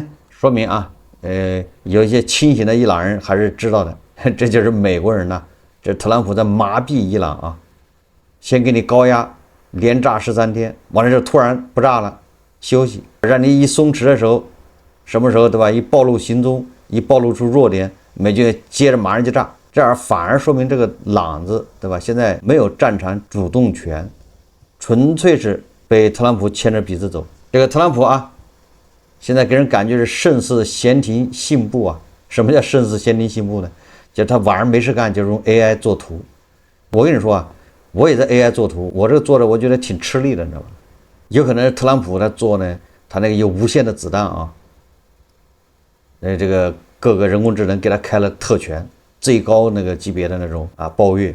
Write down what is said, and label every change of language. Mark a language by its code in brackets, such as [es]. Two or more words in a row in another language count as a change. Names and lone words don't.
[zh] 說明啊，有一些清醒的伊朗人還是知道的，這就是美國人吶，這特朗普在麻痹伊朗啊，先給你高壓，連炸13天，完了之後突然不炸了，休息，讓你一鬆弛的時候，什麼時候对吧？一暴露行蹤，一暴露出弱點，美軍接着馬上就炸，這樣反而說明這個朗子對吧？現在沒有戰場主動權，純粹是被特朗普牽着鼻子走。這個特朗普啊，現在給人感覺是勝似閒庭信步啊。什麼叫勝似閒庭信步呢？就是他晚上沒事幹就用 AI 做圖。我跟你說啊，我也在 AI 做圖，我這個做的我覺得挺吃力的，你知道吧？有可能是特朗普他做呢，他那個有无限的子弹啊，这個各個人工智能給他開了特權，最高那個級別的那種啊包月。